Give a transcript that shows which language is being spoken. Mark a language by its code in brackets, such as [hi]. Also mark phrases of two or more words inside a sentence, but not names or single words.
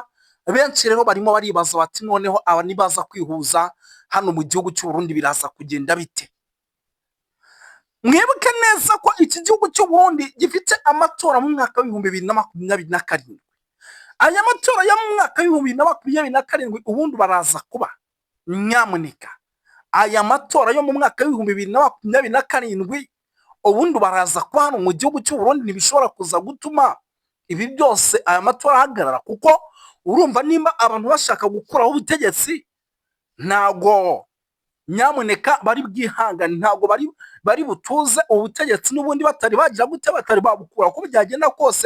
[rw] Benshi rero barimo baribaza bati noneho aba nibaza kwihuza hano mu gihugu cy'u Burundi biraza kugenda bite? Mwibuke neza ko iki gihugu cy'u Burundi gifite amatora mu mwaka wa 2027. Aya matora ya mu mwaka wa 2027 ubundi baraza kuba. Nyamuneka aya matora yo mu mwaka wa 2027 ubundi baraza kuba hano mu gihugu cy'u Burundi. Ntibishobora kuza gutuma ibi byose aya matora ahagarara, kuko urumva nimba abantu bashaka gukuraho ubutegetsi ntago Nyamuneka bari bwihangane, ntago bari butuze ubutegetsi n'ubundi batari bagira gute, batari babukura ko byagenda kose.